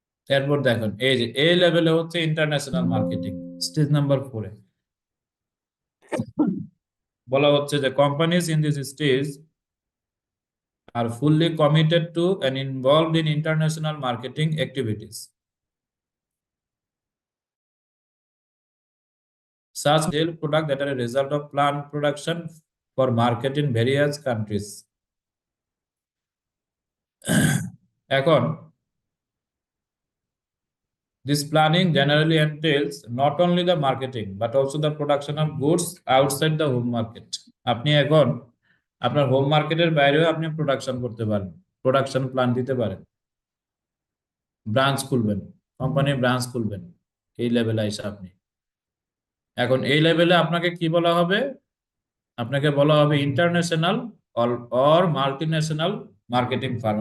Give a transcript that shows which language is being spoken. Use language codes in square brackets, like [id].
[bn] এরপর দেখুন, এই যে এই লেভেলে হচ্ছে ইন্টারন্যাশনাল মার্কেটিং, স্টেজ নাম্বার 4-এ বলা হচ্ছে যে [en] Companies in this stage are fully committed to and involved in international marketing activities. Such sell product that are a result of plant production for market in various countries. এখন this planning generally entails not only the marketing but also the production of goods outside the home market. [bn] আপনি এখন আপনার home মার্কেটের বাইরেও আপনি production করতে পারেন, production plan দিতে পারেন, ব্রাঞ্চ খুলবেন, কোম্পানির ব্রাঞ্চ খুলবেন। এই লেভেলে এসে আপনি এখন এই লেভেলে আপনাকে কি বলা হবে, আপনাকে বলা হবে international or multinational marketing farm.